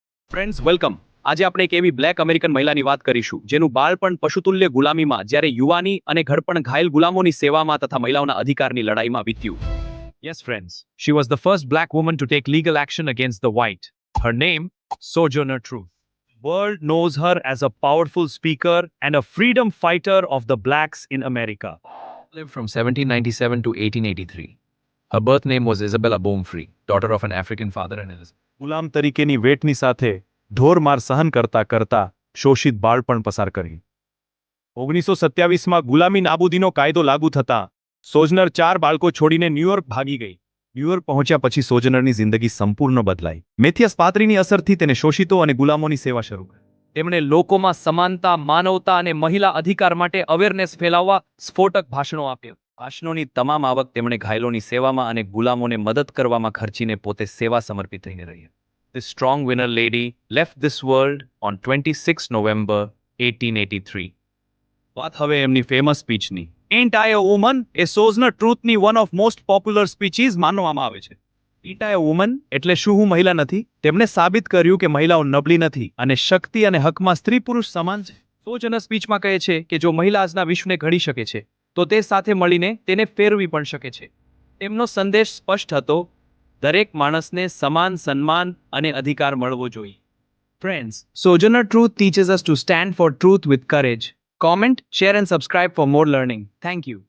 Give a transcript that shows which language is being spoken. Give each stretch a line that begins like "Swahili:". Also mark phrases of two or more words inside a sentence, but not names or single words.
English: Friends welcome.
Gujarati: આજે આપણે એક એવી બ્લેક અમેરિકન મહિલાની વાત કરીશું જેનું બાળપણ પશુતુલ્ય ગુલામીમાં જ્યારે યુવાની અને ઘડપણ ઘાયલ ગુલામોની સેવામાં તથા મહિલાઓના અધિકારની લડાઈમાં વીત્યું.
English: Yes, friends. She was the first black woman to take legal action against the white. Her name, Sojourner Truth. World knows her as a powerful speaker and a freedom fighter of the blacks in America. Lived from 1797 to 1883. Her birth name was Isabella Bomfree, daughter of an African father and Elizabeth.
Gujarati: ગુલામ તરીકેની વેટની સાથે ઢોરમાર સહન કરતા કરતા શોષિત બાળપણ પસાર કરી. 1927માં ગુલામી નાબૂદીનો કાયદો લાગુ થતા સોજનર 4 બાળકો છોડીને ન્યૂયોર્ક ભાગી ગઈ. ન્યૂયોર્ક પહોંચ્યા પછી સોજનરની જિંદગી સંપૂર્ણ બદલાઈ. મેથિયસ પાત્રીની અસરથી તેને શોષિતો અને ગુલામોની સેવા શરૂ કરી. તેમણે લોકોમાં સમાનતા, માનવતા અને મહિલા અધિકાર માટે અવેરનેસ ફેલાવવા સ્ફોટક ભાષણો આપ્યા. ભાષણોની તમામ આવક તેમણે ઘાયલોની સેવામાં અને ગુલામોને મદદ કરવામાં ખર્ચીને પોતે સેવા સમર્પિત થઈને રહી.
English: This strong winner lady left this world on 26 November 1883.
Gujarati: વાત હવે એમની ફેમસ સ્પીચની.
English: Ain't I a woman
Gujarati: એ સોજનર ટ્રુથની
English: one of most popular speeches
Gujarati: માનવામાં આવે છે.
English: Ain't I a woman
Gujarati: એટલે શું હું મહિલા નથી? તેમણે સાબિત કર્યું કે મહિલાઓ નબળી નથી અને શક્તિ અને હકમાં સ્ત્રી પુરુષ સમાન છે. સોજનર સ્પીચમાં કહે છે કે જો મહિલા આજના વિશ્વને ઘડી શકે છે તો તે સાથે મળીને તેને ફેરવી પણ શકે છે. તેમનો સંદેશ સ્પષ્ટ હતો: દરેક માણસને સમાન સન્માન અને અધિકાર મળવો જોઈએ.
English: Friends, Sojourner Truth teaches us to stand for truth with courage. Comment, share and subscribe for more learning. Thank you.